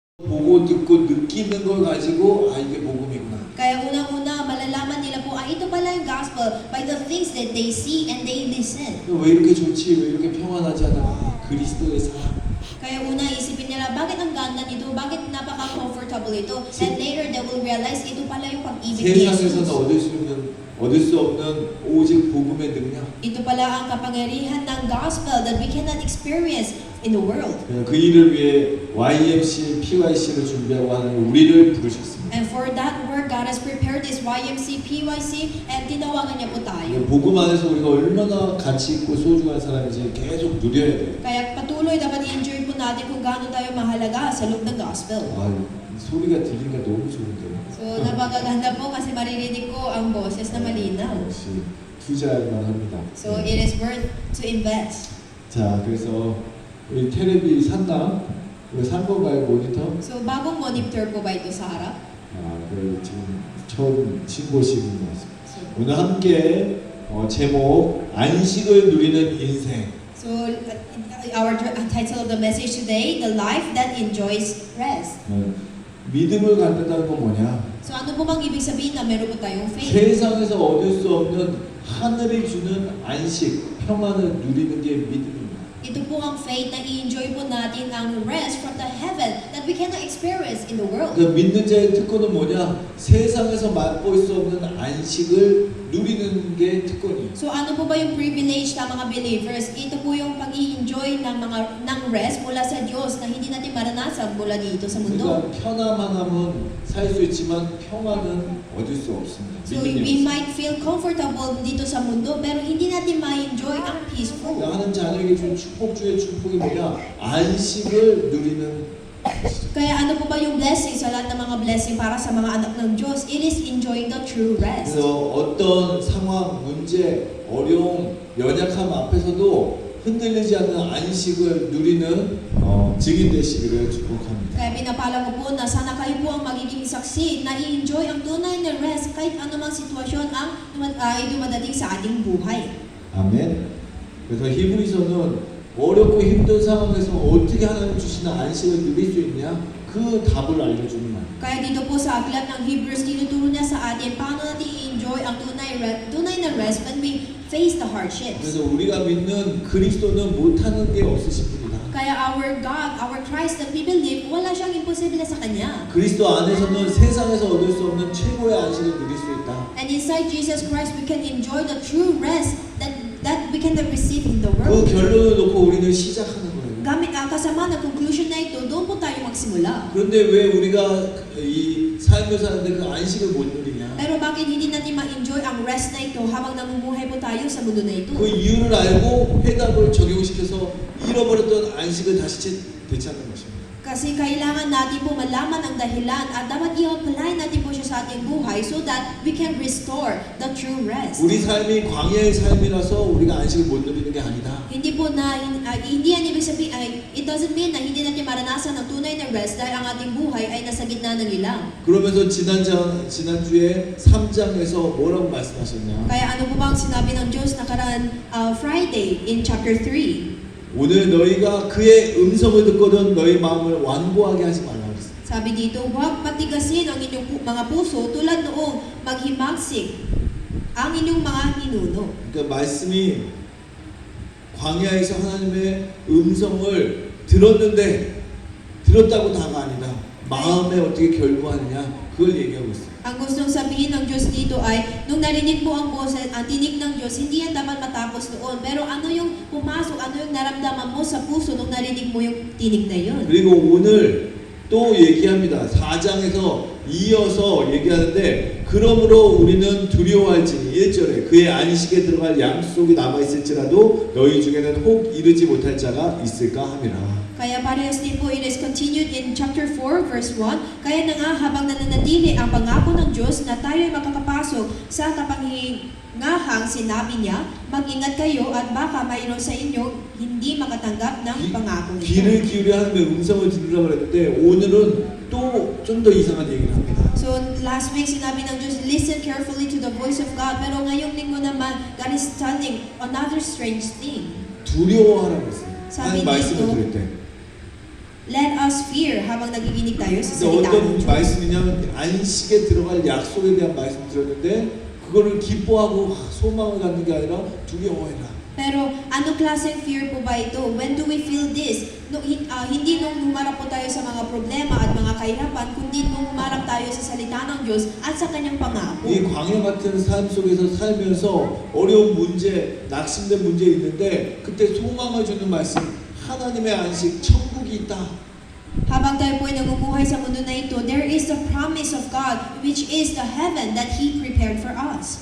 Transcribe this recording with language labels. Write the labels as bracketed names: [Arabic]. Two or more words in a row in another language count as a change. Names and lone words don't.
[Korean] 보고 듣고 느끼는 걸 가지고 아 이게 복음이구나. [Filipino] Kaya unang-una, malalaman nila po, ito pala yung [English] gospel by the things that they see and they listen. [Korean] 왜 이렇게 좋지? 왜 이렇게 평안하지 않아? 그리스도의 삶. [Filipino] Kaya una isipin nila, bakit ang ganda nito? Bakit napaka-comfortable ito? [English] And later they will realize, [Filipino] ito pala yung pag-ibig ni [Korean] 세상에서는 [Filipino] Jesus. [Korean] 얻을 수 없는 오직 복음의 능력. [Filipino] Ito pala ang kapangyarihan ng gospel [English] that we cannot experience in the world. [Korean] 그 일을 위해 YMC, PYC를 준비하고 하는 우리를 부르셨습니다. [English] And for that work, God has prepared this YMC, PYC, and [Filipino] tinawagan niya po tayo. [Korean] 복음 안에서 우리가 얼마나 가치 있고 소중한 사람인지 계속 누려야 돼요. [Filipino] Kaya patuloy dapat i-enjoy po natin kung gaano tayo mahalaga sa loob ng gospel. [Korean] 아, 소리가 들리니까 너무 좋은데요. [Filipino] So, napakaganda po kasi maririnig ko ang boses na malinaw. [Korean] 역시 투자할만 합니다. [English] So, it is worth to invest. [Korean] 자, 그래서 우리 테레비 샀나? 이거 산 건가요, 모니터? [Filipino] So, bagong monitor po ba ito sa harap? [Korean] 아, 그 지금 처음 신고식인 것 같습니다. [English] So, [Korean] 오늘 함께 제목 안식을 누리는 인생. [English] so our title of the message today, The Life That Enjoys Rest. [Korean] 믿음을 갖는다는 건 뭐냐? [Filipino] So, ano po bang ibig sabihin na meron po tayong faith? [Korean] 세상에서 얻을 수 없는 하늘이 주는 안식, 평안을 누리는 게 믿음입니다. [Filipino] Ito po ang faith na i-enjoy po natin ang [English] rest from the heaven that we cannot experience in the world. [Korean] 그 믿는 자의 특권은 뭐냐? 세상에서 맛볼 수 없는 안식을 누리는 게 특권이에요. [Filipino] So ano po ba yung privilege ng mga believers? Ito po yung pag-i-enjoy ng rest mula sa Diyos na hindi natin maranasan mula dito sa mundo. [Korean] 그러니까 편안함은 살 수 있지만 평안은 얻을 수 없습니다. [English] So we might feel comfortable [Filipino] dito sa mundo pero hindi natin ma-enjoy ang peaceful. [Korean] 하나님 자녀에게 준 축복 중에 축복이 뭐냐? 안식을 누리는. [Filipino] Kaya ano po ba yung blessing sa lahat ng mga blessing para sa mga anak ng Diyos? [English] It is enjoying the true rest. [Korean] 그래서 어떤 상황, 문제, 어려움, 연약함 앞에서도 흔들리지 않는 안식을 누리는 증인 되시기를 축복합니다. [Filipino] Kaya pinapala ko po na sana kayo po ang magiging saksi na i-enjoy ang tunay na rest kahit anumang sitwasyon ang dumadating sa ating buhay. [Korean] 아멘. 그래서 히브리서는 어렵고 힘든 상황에서 어떻게 하나님 주시는 안식을 누릴 수 있냐? 그 답을 알려주는 말. [Filipino] Kaya dito po sa aklat ng Hebrews, tinuturo niya sa atin paano natin i-enjoy ang tunay na rest [English] when we face the hardships. [Korean] 그래서 우리가 믿는 그리스도는 못하는 게 없으신 분이다. [English] Kaya our God, our Christ that we believe, [Filipino] wala siyang imposible sa Kanya. [Korean] 그리스도 안에서는 세상에서 얻을 수 없는 최고의 안식을 누릴 수 있다. [English] And inside Jesus Christ, we can enjoy the true rest that we can receive in the 그 world. [Korean] 결론을 놓고 우리는 시작하는 거예요. [Filipino] Gamit ang kasama ng conclusion na ito, doon po tayo magsimula. [Korean] 그런데 왜 우리가 이 삶을 사는데 그 안식을 못 누리냐? [Filipino] Pero bakit hindi natin ma-enjoy ang rest na ito habang namumuhay po tayo sa mundo na ito? [Korean] 그 이유를 알고 해답을 적용시켜서 잃어버렸던 안식을 다시 되찾는 것입니다. [Filipino] Kasi kailangan natin po malaman ang dahilan at dapat i-apply natin po siya sa ating buhay [English] so that we can restore the true rest. [Korean] 우리 삶이 광야의 삶이라서 우리가 안식을 못 누리는 게 아니다. [Filipino] Hindi po na, hindi yan ibig sabihin, [English] it doesn't mean [Filipino] na hindi natin maranasan ang tunay na rest dahil ang ating buhay ay nasa gitna ng lilang. [Korean] 그러면서 지난주에 3장에서 뭐라고 말씀하셨냐? [Filipino] Kaya ano po ba ang sinabi ng Diyos nakaraan Friday [English] in chapter 3? [Korean] 오늘 너희가 그의 음성을 듣거든 너희 마음을 완고하게 하지 말라 그랬어요. [Filipino] Sabi dito, huwag patigasin ang inyong mga puso tulad noong maghimagsik ang inyong mga ninuno. [Korean] 그러니까 말씀이 광야에서 하나님의 음성을 들었다고 다가 아니다. 마음에 어떻게 결부하느냐 그걸 얘기하고 있어요. [Filipino] Ang gustong sabihin ng Diyos dito ay, nung narinig mo ang boses, ang tinig ng Diyos, hindi yan dapat matapos doon. Pero ano yung pumasok, ano yung naramdaman mo sa puso nung narinig mo yung tinig na yun? [Korean] 그리고 오늘 또 얘기합니다. 4장에서 이어서 얘기하는데 그러므로 우리는 두려워할지니 1절에 그의 안식에 들어갈 양속이 남아있을지라도 너희 중에는 혹 이르지 못할 자가 있을까 함이라. [Filipino] Kaya parehas din po, [English] it is continued in chapter 4 verse 1. [Filipino] Kaya na nga habang nananatili ang pangako ng Diyos na tayo ay makakapasok sa kapangyarihang sinabi niya, mag-ingat kayo at baka mayroon sa inyo hindi makatanggap ng pangako nito. [Korean] 귀를 기울여 하나님의 음성을 들으라고 했는데 오늘은 또 좀 더 이상한 얘기를 합니다. [English] So last week [Filipino] sinabi ng Diyos, [English] listen carefully to the voice of God. [Filipino] Pero ngayong linggo naman, [English] God is telling another strange thing. [Korean] 두려워하라고 했어요. [Filipino] 사비 [Korean] 하나님 말씀을 [Filipino] dito, [Korean] 들을 때 [English] let us fear [Filipino] habang nakikinig tayo sa [Korean] 근데 [Filipino] salita ng [Korean] 어떤 [Filipino] Diyos. [Korean] 말씀이냐면 안식에 들어갈 약속에 대한 말씀 들었는데 그거를 기뻐하고 소망을 갖는 게 아니라 두려워해라. [Filipino] Pero anong klaseng fear po ba ito? [English] When do we feel this? [Filipino] Hindi nung humarap po tayo sa mga problema at mga kahirapan, kundi nung humarap tayo sa salita ng Diyos at sa kanyang pangako. [Korean] 이 광야 같은 삶 속에서 살면서 어려운 문제, 낙심된 문제 있는데 그때 소망을 주는 말씀 하나님의 안식 천국이 있다. [Filipino] Habang tayo po ay namumuhay sa mundo na ito, [English] there is the promise of God, which is the heaven that He prepared for us.